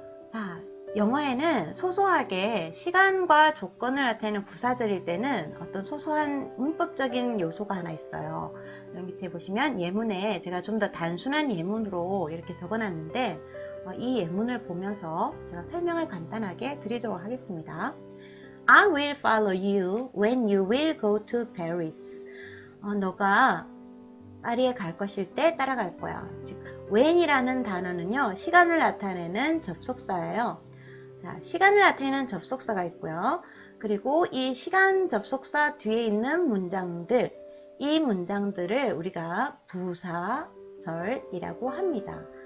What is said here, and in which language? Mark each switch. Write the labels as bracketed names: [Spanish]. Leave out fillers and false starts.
[Korean] 자, 영어에는 소소하게 시간과 조건을 나타내는 부사절일 때는 어떤 소소한 문법적인 요소가 하나 있어요. 여기 밑에 보시면 예문에 제가 좀 더 단순한 예문으로 이렇게 적어놨는데 이 예문을 보면서 제가 설명을 간단하게 드리도록 하겠습니다. [English] I will follow you when you will go to Paris. [Korean] 너가 파리에 갈 것일 때 따라갈 거야. 즉, when이라는 단어는요, 시간을 나타내는 접속사예요. 자, 시간을 나타내는 접속사가 있고요. 그리고 이 시간 접속사 뒤에 있는 문장들, 이 문장들을 우리가 부사절이라고 합니다.